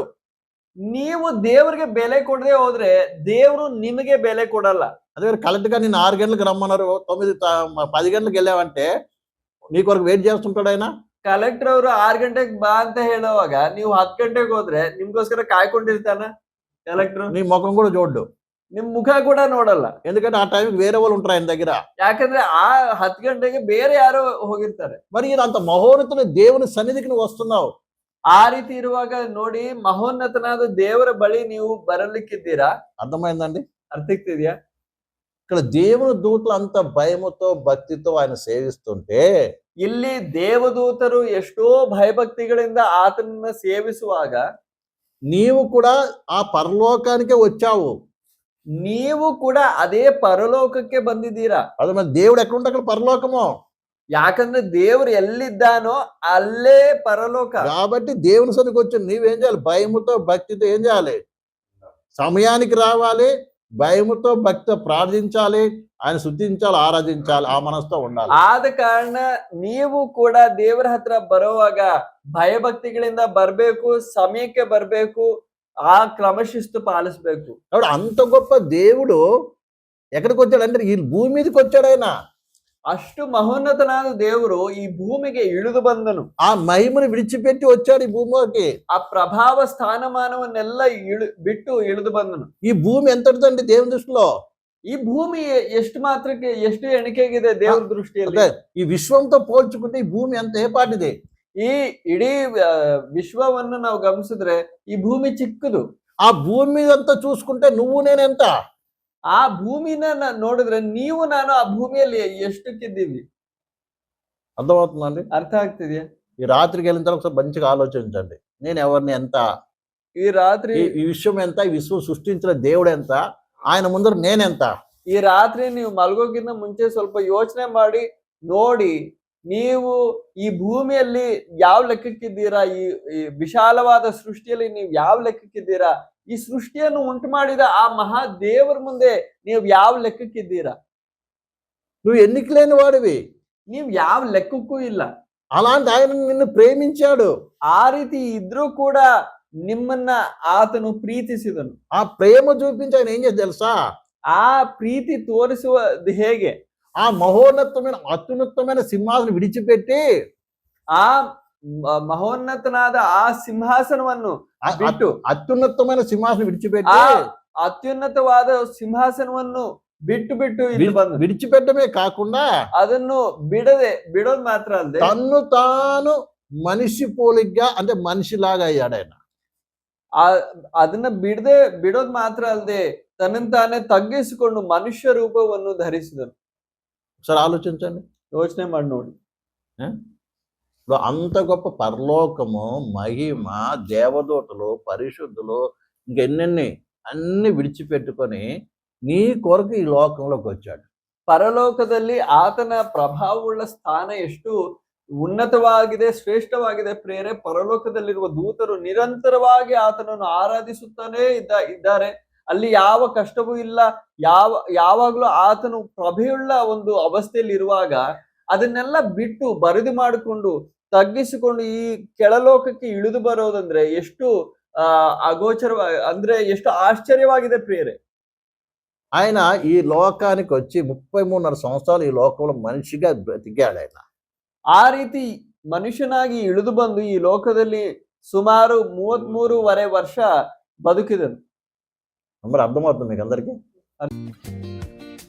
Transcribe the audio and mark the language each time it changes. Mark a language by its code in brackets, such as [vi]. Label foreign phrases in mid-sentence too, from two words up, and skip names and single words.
[kn] ನೀವು ದೇವರಿಗೆ ಬೆಲೆ ಕೊಡದೆ ಹೋದ್ರೆ ದೇವರು ನಿಮಗೆ ಬೆಲೆ ಕೊಡಲ್ಲ. [te] అదే కరెక్ట్ గా నేను 6 గంటలకు రమ్మన్నారు, 10 గంటలకు వెళ్ళావంటే నీ కొరకు వెయిట్ చేస్తుంటాడు ఆయన. [kn] ಕಲೆಕ್ಟರ್ ಅವರು 6 ಗಂಟೆಗೆ ಬಾ ಅಂತ ಹೇಳುವಾಗ ನೀವು 10 ಗಂಟೆಗೆ ಹೋದ್ರೆ ನಿಮ್ಗೋಸ್ಕರ ಕಾಯ್ಕೊಂಡಿರ್ತಾನ ಕಲೆಕ್ಟರ್? [te] నీ ముఖం కూడా చూడ్డు, [kn] ನಿಮ್ ಮುಖ ಕೂಡ ನೋಡಲ್ಲ. [te] ఎందుకంటే ఆ టైంకి వేరే వాళ్ళు ఉంటారు ఆయన దగ్గర. [kn] ಯಾಕಂದ್ರೆ ಆ 10 ಗಂಟೆಗೆ ಬೇರೆ ಯಾರೋ ಹೋಗಿರ್ತಾರೆ. [te] మరి అంత మహోన్నతుని దేవుని సన్నిధికి నువ్వు వస్తున్నావు. [kn] ಆ ರೀತಿ ಇರುವಾಗ ನೋಡಿ, ಮಹೋನ್ನತನಾದ ದೇವರ ಬಳಿ ನೀವು ಬರಲಿಕ್ಕಿದ್ದೀರಾ. [te] అర్థమైందండి? [kn] ಅರ್ಥ ಆಗ್ತಿದ್ಯಾ? [te] ఇక్కడ దేవుని దూతలు అంత భయముతో భక్తితో ఆయన సేవిస్తుంటే, [kn] ಇಲ್ಲಿ ದೇವದೂತರು ಎಷ್ಟೋ ಭಯಭಕ್ತಿಗಳಿಂದ ಆತನನ್ನ ಸೇವಿಸುವಾಗ [te] నీవు కూడా ఆ పరలోకానికే వచ్చావు. [kn] ನೀವು ಕೂಡ ಅದೇ ಪರಲೋಕಕ್ಕೆ ಬಂದಿದ್ದೀರಾ. [te] అది మరి దేవుడు ఎక్కడ ఉంటే అక్కడ పరలోకము. [kn] ಯಾಕಂದ್ರೆ ದೇವರು ಎಲ್ಲಿದ್ದಾನೋ ಅಲ್ಲೇ ಪರಲೋಕ. [te] కాబట్టి దేవుని సన్నిధికి వచ్చి నీవేం చేయాలి? భయముతో భక్తితో ఏం చేయాలి? సమయానికి రావాలి, భయముతో భక్తితో ప్రార్థించాలి, ఆయన స్తుతించాలి, ఆరాధించాలి, ఆ మనసుతో ఉండాలి. [kn] ಆದ ಕಾರಣ ನೀವು ಕೂಡ ದೇವರ ಹತ್ರ ಬರುವಾಗ ಭಯಭಕ್ತಿಗಳಿಂದ ಬರ್ಬೇಕು, ಸಮಯಕ್ಕೆ ಬರ್ಬೇಕು, ಆ ಕ್ರಮಶಿಸ್ತು ಪಾಲಿಸ್ಬೇಕು. [te] కాబట్టి అంత గొప్ప దేవుడు ఎక్కడికి వచ్చాడు అంటే ఈ భూమి మీదకి వచ్చాడు ఆయన. [kn] ಅಷ್ಟು ಮಹೋನ್ನತನಾದ ದೇವರು ಈ ಭೂಮಿಗೆ ಇಳಿದು ಬಂದನು. [te] ఆ మహిమను విడిచిపెట్టి వచ్చాడు ఈ భూమికి. [kn] ಆ ಪ್ರಭಾವ ಸ್ಥಾನಮಾನವನ್ನೆಲ್ಲ ಬಿಟ್ಟು ಇಳಿದು ಬಂದನು. [te] ఈ భూమి ఎంతటిదండి దేవుని దృష్టిలో? [kn] ಈ ಭೂಮಿ ಎಷ್ಟು ಮಾತ್ರಕ್ಕೆ ಎಷ್ಟು ಎಣಿಕೆಗಿದೆ ದೇವರ ದೃಷ್ಟಿಯಲ್ಲಿ? [te] ఈ విశ్వంతో పోల్చుకుంటే ఈ భూమి ఎంత ఏపాటిది? [kn] ಈ ಇಡೀ ವಿಶ್ವವನ್ನು ನಾವು ಗಮನಿಸಿದ್ರೆ ಈ ಭೂಮಿ ಚಿಕ್ಕದು. [te] ఆ భూమి మీద అంతా చూసుకుంటే నువ్వు నేనెంత? [kn] ಆ ಭೂಮಿನ ನೋಡಿದ್ರೆ ನೀವು ನಾನು ಆ ಭೂಮಿಯಲ್ಲಿ ಎಷ್ಟಕ್ಕಿದ್ದೀವಿ? [te] అర్థమవుతుందండి? [kn] ಅರ್ಥ ಆಗ್ತಿದ್ಯಾ? [te] ఈ రాత్రికి వెళ్ళిన తర్వాత ఒకసారి మంచిగా ఆలోచించండి. నేను ఎవరిని ఎంత? [kn] ಈ ರಾತ್ರಿ [te] ఈ విశ్వం ఎంత? ఈ విశ్వం సృష్టించిన దేవుడు ఎంత? ఆయన ముందర నేనెంత? [kn] ಈ ರಾತ್ರಿ ನೀವು ಮಲಗೋಕ್ಕಿಂತ ಮುಂಚೆ ಸ್ವಲ್ಪ ಯೋಚನೆ ಮಾಡಿ ನೋಡಿ, ನೀವು ಈ ಭೂಮಿಯಲ್ಲಿ ಯಾವ ಲೆಕ್ಕಕ್ಕಿದ್ದೀರಾ? ಈ ವಿಶಾಲವಾದ ಸೃಷ್ಟಿಯಲ್ಲಿ ನೀವು ಯಾವ ಲೆಕ್ಕಕ್ಕಿದ್ದೀರಾ? ಈ ಸೃಷ್ಟಿಯನ್ನು ಉಂಟು ಮಾಡಿದ ಆ ಮಹಾ ದೇವರ ಮುಂದೆ ನೀವು ಯಾವ ಲೆಕ್ಕಕ್ಕಿದ್ದೀರಾ? [te] నువ్వు ఎన్నిక లేని వాడివి. [kn] ನೀವು ಯಾವ ಲೆಕ್ಕಕ್ಕೂ ಇಲ್ಲ. [te] అలాంటి ఆయన నిన్ను ప్రేమించాడు. [kn] ಆ ರೀತಿ ಇದ್ರೂ ಕೂಡ ನಿಮ್ಮನ್ನ ಆತನು ಪ್ರೀತಿಸಿದನು. [te] ఆ ప్రేమ చూపించి ఆయన ఏం చేసి తెలుసా? [kn] ಆ ಪ್ರೀತಿ ತೋರಿಸುವುದು ಹೇಗೆ? [te] ఆ మహోన్నతమైన అత్యున్నతమైన సింహాసనం విడిచిపెట్టి [kn] ಆ ಮಹೋನ್ನತನಾದ ಆ ಸಿಂಹಾಸನವನ್ನು ಬಿಟ್ಟು, [te] అత్యున్నతమైన సింహాసనం విడిచిపెట్టి, [kn] ಆ ಅತ್ಯುನ್ನತವಾದ ಸಿಂಹಾಸನವನ್ನು ಬಿಟ್ಟು ಇಲ್ಲಿ ಬಂದು, [te] విడిచిపెట్టమే కాకుండా [kn] ಅದನ್ನು ಬಿಡೋದು ಮಾತ್ರ ಅಲ್ಲದೆ [te] తన్ను తాను మనిషి పోలిగ్గా అంటే మనిషిలాగా అయ్యాడు ఆయన. [kn] ಅದನ್ನ ಬಿಡೋದು ಮಾತ್ರ ಅಲ್ಲದೆ ತನ್ನನ್ನು ತಾನೇ ತಗ್ಗಿಸಿಕೊಂಡು ಮನುಷ್ಯ ರೂಪವನ್ನು ಧರಿಸಿದನು. [te] ఒకసారి ఆలోచించండి, [kn] ಯೋಚನೆ ಮಾಡಿ ನೋಡಿ. [te] ఇప్పుడు అంత గొప్ప పరలోకము, మహిమ, దేవదూతలు, పరిశుద్ధులు, ఇంకెన్నెన్ని అన్ని విడిచిపెట్టుకొని నీ కొరకు ఈ లోకంలోకి వచ్చాడు. [kn] ಪರಲೋಕದಲ್ಲಿ ಆತನ ಪ್ರಭಾವವುಳ್ಳ ಸ್ಥಾನ ಎಷ್ಟು ಉನ್ನತವಾಗಿದೆ, ಶ್ರೇಷ್ಠವಾಗಿದೆ ಪ್ರೇರೆ. ಪರಲೋಕದಲ್ಲಿರುವ ದೂತರು ನಿರಂತರವಾಗಿ ಆತನನ್ನು ಆರಾಧಿಸುತ್ತಾನೇ ಇದ್ದಾರೆ. ಅಲ್ಲಿ ಯಾವ ಕಷ್ಟವೂ ಇಲ್ಲ. ಯಾವಾಗ್ಲೂ ಆತನು ಪ್ರಭೆಯುಳ್ಳ ಒಂದು ಅವಸ್ಥೆಯಲ್ಲಿ ಇರುವಾಗ ಅದನ್ನೆಲ್ಲ ಬಿಟ್ಟು ಬರಿದು ಮಾಡಿಕೊಂಡು ತಗ್ಗಿಸಿಕೊಂಡು ಈ ಕೆಳಲೋಕಕ್ಕೆ ಇಳಿದು ಬರೋದಂದ್ರೆ ಎಷ್ಟು ಅಗೋಚರವಾಗಿ, ಅಂದ್ರೆ ಎಷ್ಟು ಆಶ್ಚರ್ಯವಾಗಿದೆ ಪ್ರಿಯರೇ. [te] ఆయన ఈ లోకానికి వచ్చి 33.5 సంవత్సరాలు ఈ లోకంలో మనిషిగా బ్రతికాడు ఆయన. [kn] ಆ ರೀತಿ ಮನುಷ್ಯನಾಗಿ ಇಳಿದು ಬಂದು ಈ ಲೋಕದಲ್ಲಿ ಸುಮಾರು 33.5 ವರ್ಷ ಬದುಕಿದನು. [te] మరి అర్థమవుతుంది మీకు అందరికీ?